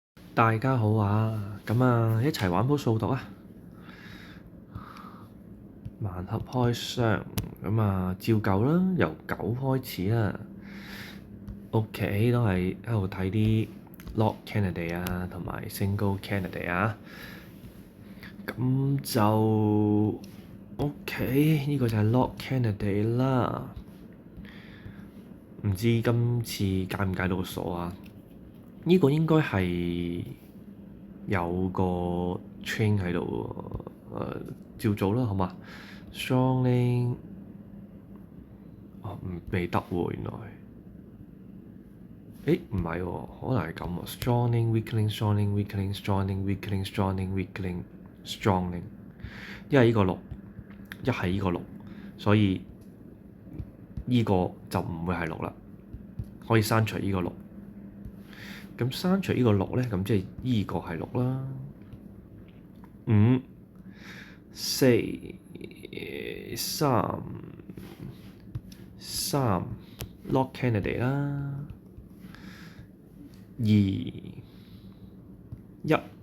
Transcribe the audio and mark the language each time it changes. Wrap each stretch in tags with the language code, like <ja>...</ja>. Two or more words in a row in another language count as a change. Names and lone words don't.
<yue>大家好啊，咁啊一齊玩鋪數獨啊！盲盒開箱，咁啊照舊啦，由9開始啦。OK，都係喺度睇啲</yue> <en>lock candidate</en> <yue>啊，同埋</yue> <en>single candidate</en> <yue>啊。咁就 OK，呢個就係</yue> <en>lock candidate</en> <yue>啦。唔知今次解唔解到個鎖啊？呢個應該係有個 train 喺度照做啦，好嘛？Strongling 未得喎，原來。唔係喎，可能係咁喎。</yue> <en>Strongling weakling strongling weakling strongling weakling strongling weakling strongling，</en> <yue>一係呢個6，一係呢個6，所以呢個就唔會係6啦，可以刪除呢個6。咁刪除呢個6咧，咁即係呢個係6啦。5、4、3</yue> <en>lock candidate</en> <yue>啦。2、1，</yue>